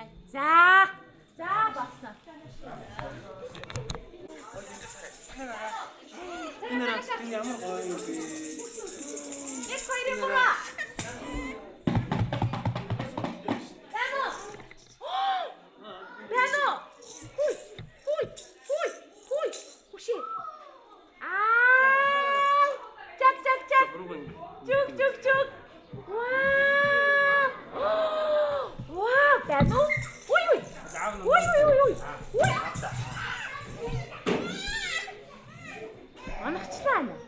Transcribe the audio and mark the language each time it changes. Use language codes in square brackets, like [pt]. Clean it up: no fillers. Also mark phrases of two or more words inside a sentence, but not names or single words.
[mn] За болсон. Энэ ямар гоё юм бэ? Нэг хоёр юм ба. Бано. Хуй. Уши. Чак. Чук. Вау, бано. Ой. Анахчлаа.